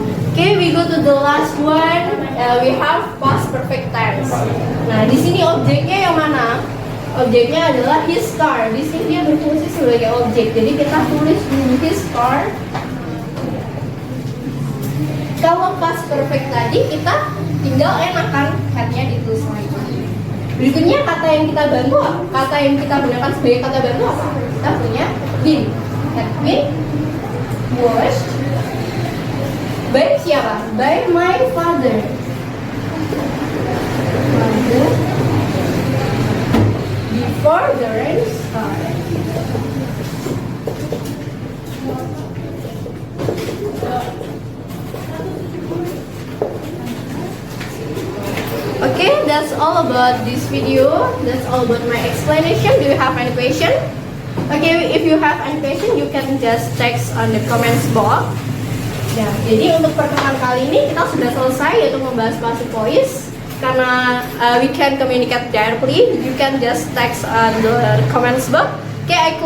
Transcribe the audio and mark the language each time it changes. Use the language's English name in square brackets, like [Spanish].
[English] Okay, we go to the last one. We have past perfect tense. [Indonesian] Nah, di sini objeknya yang mana? Objeknya adalah [English] his car. [Indonesian] Di sini dia berfungsi sebagai objek. Jadi kita tulis [English] his car. [Indonesian] Kalau past perfect tadi kita tinggal enakan had-nya ditulis lagi. Berikutnya kata yang kita bantu apa? Kata yang kita gunakan sebagai kata bantu apa? Kita punya been. [English] Had been washed by [Indonesian] siapa? [English] By my father. Before the rain started. Okay, that's all about this video. That's all about my explanation. Do you have any question? Okay, if you have any question, you can just text on the comments box. [Indonesian] Ya, jadi untuk pertemuan kali ini kita sudah selesai yaitu membahas passive voice. Karena [English] we can communicate directly, you can just text on the comments box. Okay, I close this meeting. Thank you for your attention. See you and have a nice day.